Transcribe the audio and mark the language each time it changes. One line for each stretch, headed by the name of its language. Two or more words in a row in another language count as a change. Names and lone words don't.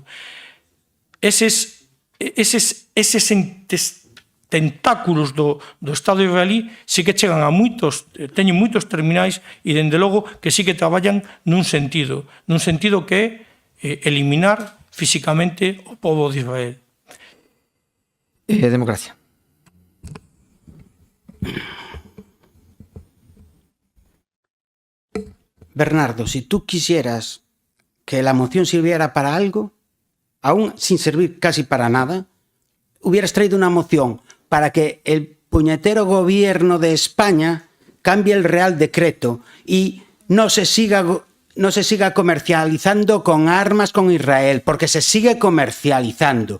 Galician: Eses tentáculos do Estado israelí sí que chegan a moitos, teñen moitos terminais e, dende logo, que sí que traballan nun sentido que é eliminar físicamente o pobo de Israel. Democracia.
Spanish: Bernardo, si tú quisieras que la moción sirviera para algo, aún sin servir casi para nada, hubieras traído una moción para que el puñetero gobierno de España cambie el Real Decreto y no se siga comercializando con armas con Israel, porque se sigue comercializando.